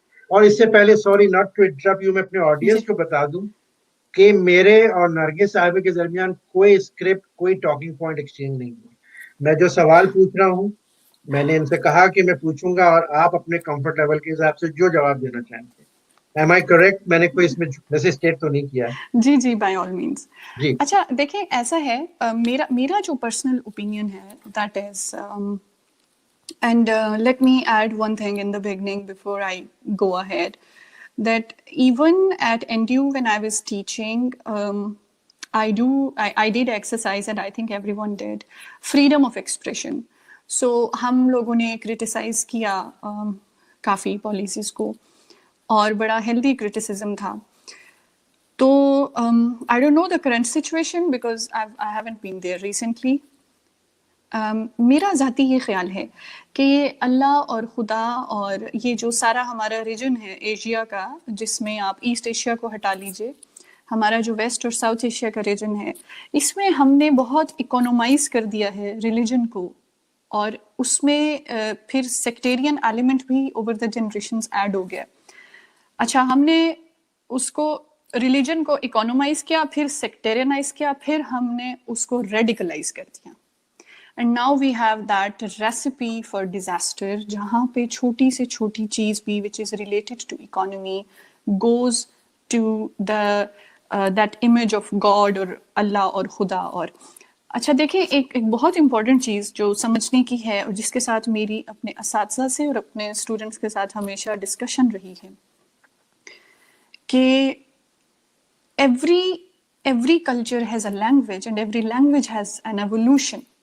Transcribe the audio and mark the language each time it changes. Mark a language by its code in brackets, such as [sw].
[ur] اور اس سے پہلے [en] sorry not to interrupt you, [ur] میں اپنے آڈینس کو بتا دوں کہ میرے اور نرگس صاحبہ کے درمیان کوئی اسکرپٹ, کوئی ٹاکنگ پوائنٹ ایکسچینج نہیں ہوا. میں جو سوال پوچھ رہا ہوں میں نے ان سے کہا کہ میں پوچھوں گا اور آپ اپنے کمفرٹ لیول کے حساب سے جو جواب دینا چاہیں گے. [en] Am I correct? [ur] میں نے کوئی اس میں ویسے اسٹیٹ تو نہیں کیا ہے. [en] جی جی by all means. جی [ur] اچھا دیکھیں ایسا ہے, میرا جو پرسنل اوپینین ہے [en] That is, and let me add one thing in the beginning before I go ahead, that even at NTU when I was teaching, I did exercise, and I think everyone did, freedom of expression. [ur] So ہم لوگوں نے criticize کیا کافی policies کو, اور بڑا healthy criticism تھا. [en] تو I don't know the current situation because I haven't been there recently. [ur] میرا ذاتی یہ خیال ہے کہ یہ اللہ اور خدا اور یہ جو سارا ہمارا ریجن ہے ایشیا کا, جس میں آپ ایسٹ ایشیا کو ہٹا لیجئے, ہمارا جو ویسٹ اور ساؤتھ ایشیا کا ریجن ہے, اس میں ہم نے بہت اکونومائز کر دیا ہے ریلیجن کو, اور اس میں پھر سیکٹیرین ایلیمنٹ بھی اوور دا جنریشنز ایڈ ہو گیا. اچھا ہم نے اس کو ریلیجن کو اکونومائز کیا, پھر سیکٹیرینائز کیا, پھر ہم نے اس کو ریڈیکلائز کر دیا. [en] And now we have that recipe for disaster, [ur] جہاں پہ چھوٹی سے چھوٹی چیز بھی [en] which is related to economy goes to that image of God اور اللہ اور خدا. [ur] اور اچھا دیکھیں ایک بہت امپورٹنٹ چیز جو سمجھنے کی ہے, اور جس کے ساتھ میری اپنے اساتذہ سے اور اپنے اسٹوڈنٹس کے ساتھ ہمیشہ ڈسکشن رہی ہے, کہ [en] every culture has a language and every language has an evolution.